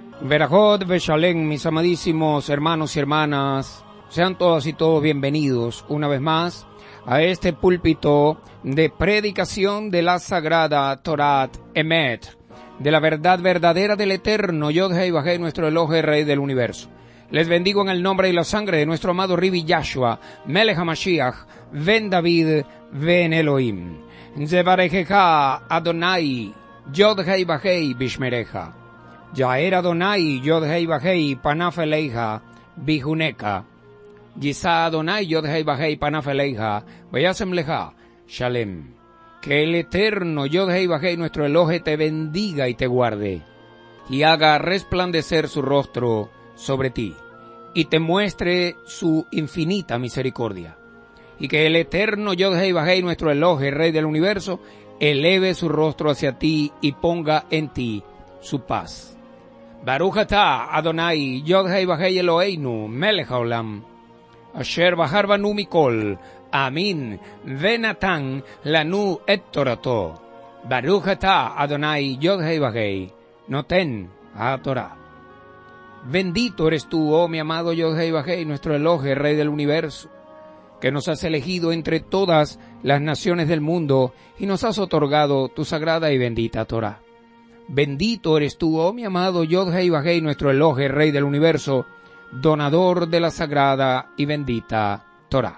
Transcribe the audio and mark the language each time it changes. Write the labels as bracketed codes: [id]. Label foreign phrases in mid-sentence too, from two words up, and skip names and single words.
[he] ברכות בשלום, [es] mis amadísimos hermanos y hermanas, sean todas y todos bienvenidos una vez más a este púlpito de predicación de la sagrada [he] תורת אמת, [es] de la verdad verdadera del eterno Yod-Hei Vahei, nuestro Elohe, Rey del Universo. Les bendigo en el nombre y la sangre de nuestro amado Ribi Yahshua, [he] מלך המשיח, בן דוד, בן אלהים. יברכך אדני, יוד-הא ואו-הא וישמרך. יאר אדני, יוד-הא ואו-הא, פניו אליך, ויחנך. ישא אדני, יוד-הא ואו-הא, פניו אליך, וישם לך, שלום. [es] Que el eterno Yod-Hei Vahei, nuestro Elohe, te bendiga y te guarde, y haga resplandecer su rostro sobre ti, y te muestre su infinita misericordia. Y que el eterno Yod-Hei Vahei, nuestro Elohe, Rey del Universo, eleve su rostro hacia ti y ponga en ti su paz. [he] ברוך אתה אדני, יוד-הא ואו-הא אלהינו, מלך העולם, אשר בחר בנו מכל, אמן, ונתן לנו את תורתו. ברוך אתה אדני, יוד-הא ואו-הא, נותן התורה. [es] Bendito eres tú, oh mi amado Yod-Hei Vahei, nuestro Elohe, Rey del Universo, que nos has elegido entre todas las naciones del mundo y nos has otorgado tu sagrada y bendita Torah. Bendito eres tú, oh mi amado Yod-Hei Vahei, nuestro Elohe, Rey del Universo, donador de la sagrada y bendita Torah.